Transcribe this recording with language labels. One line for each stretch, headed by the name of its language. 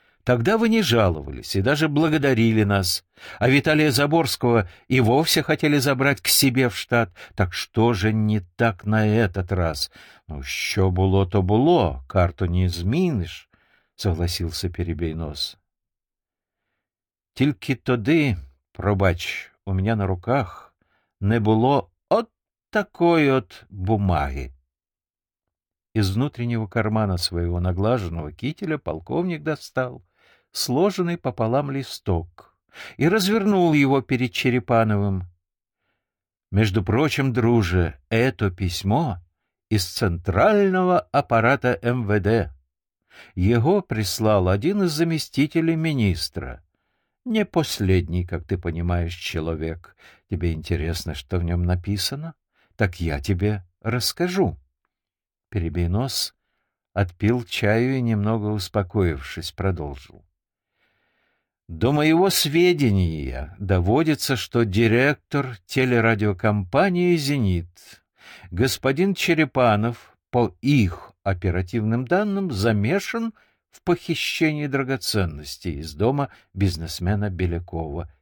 Russian: Тогда вы не жаловались и даже благодарили нас. А Виталия Заборского и вовсе хотели забрать к себе в штат. Так что же не так на этот раз?
Ukrainian: Ну, що було, то було.
Russian: Карту не изменишь, согласился Перебейнос.
Ukrainian: Тільки тоді, пробач, у мене на руках не було от такої от бумаги. Із внутрішнього кармана свого наглаженого кителя полковник достав сложений пополам листок і розвернув його перед Черепановим.
Russian: Между прочим, друже, это письмо із центрального апарата МВД.
Ukrainian: Його прислав один із заместителей міністра.
Russian: Не последний, как ты понимаешь, человек. Тебе интересно, что в нем написано? Так я тебе расскажу. Перебейнос отпил чаю и, немного успокоившись, продолжил. До моего сведения доводится, что директор телерадиокомпании «Зенит», господин Черепанов, по их оперативным данным, замешан в похищении драгоценностей из дома бизнесмена Белякова